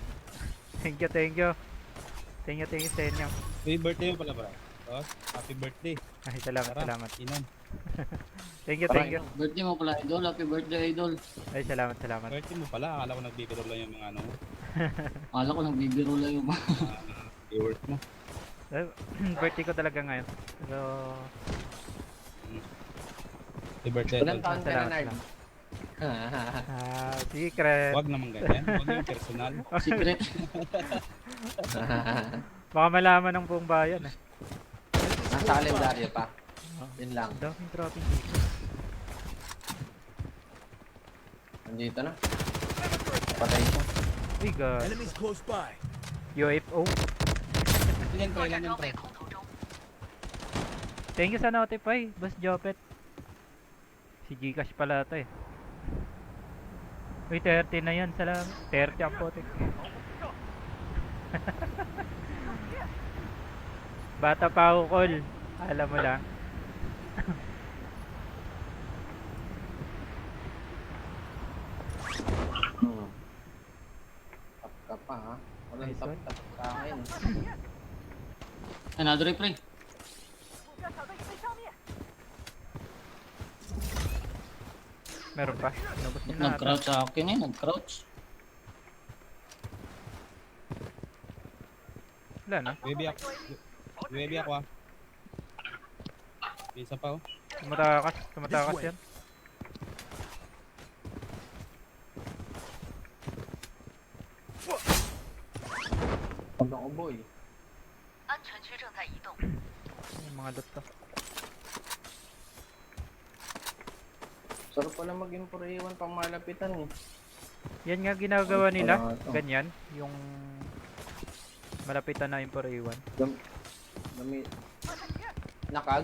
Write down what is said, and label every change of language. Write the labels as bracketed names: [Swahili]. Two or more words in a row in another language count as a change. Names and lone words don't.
[English] Thank you, thank you. Thank you [Filipino] sa inyo. [English] Happy birthday [Filipino] mo pala, [English] bro. Oh, happy birthday. [Filipino] Ay, salamat, Tara, salamat. inom. [English] Thank you, thank you. Birthday [Filipino] mo pala, [English] idol. Happy birthday, idol. [Filipino] Ay, salamat, salamat. Birthday mo pala. Akala ko nagbibiro lang yung mga ano, Akala ko nagbibiro lang yung mga... viewers mo. Birthday ko talaga ngayon. So, [English] Happy birthday. [Filipino] Ilang Idol. taon ka na, Salamat, Nard? secret. Huwag naman ganyan. Huwag yung personal. Secret. Baka malaman ng buong bayan eh. Nasa kalendaryo pa. Yun lang. Ang daming dropping dito. Nandito na. Patay siya. Uy, God. [English] Enemies close by. UFO. [Filipino] Ilan pa, [Chinese] 作 [Filipino] ilan [Chinese] 战 [Filipino] yung [Chinese] 装备 [Filipino] pre? [Chinese] 空投中， [English] Thank you sa notify, Boss Jopet. [Filipino] Si Gcash pala ito eh. Uy, 30 na yan. Salamat. 30 ang potik. Bata pa ako, Col. Alam mo lang. Tap ka pa ha. Walang [English] Nice [Filipino] tap [English] one. [Filipino] tap sa akin. Another pre. Meron pa. Inubos niya na ata. Nag-crouch sa akin eh, nag-crouch. Wala na. Baby ako. Baby ako ah. Isa pa oh. Tumatakas. Tumatakas yan. Huwag ako boy. [Chinese] 安全区正在移动， [Filipino] Yung mga loot to. Sarap pala mag-import pang malapitan eh. Yan nga ginagawa nila. Wala to. Ganyan. Yung malapitan na yung pariwan. Dami. Nakag?